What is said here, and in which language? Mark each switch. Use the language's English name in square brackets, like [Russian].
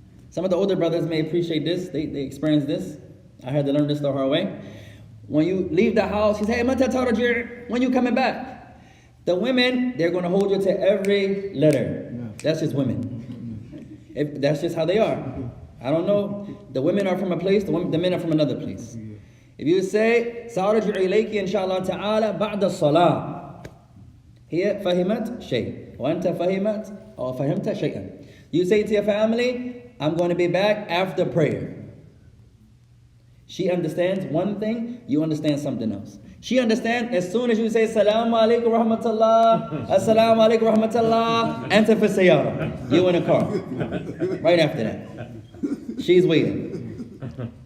[English] Some of the older brothers may appreciate this. They experience this. I had to learn this the hard way. When you leave the house, she said, hey, mata tarajir, when you coming back? The women, they're going to hold you to every letter. That's just women. That's just how they are. I don't know. The women are from a place, the men are from another place. If you say [Arabic] سأرجع إليك إن شاء الله تعالى بعد الصلاة هي فهمت شيء وأنت فهمت أو فهمت شيئا. [English] You say to your family, I'm going to be back after prayer. She understands one thing, you understand something else. She understands as soon as you say Assalamu alaikum rahmatullah, Assalamu alaikum rahmatullah, enter for sayyara. You in a car. Right after that. She's waiting.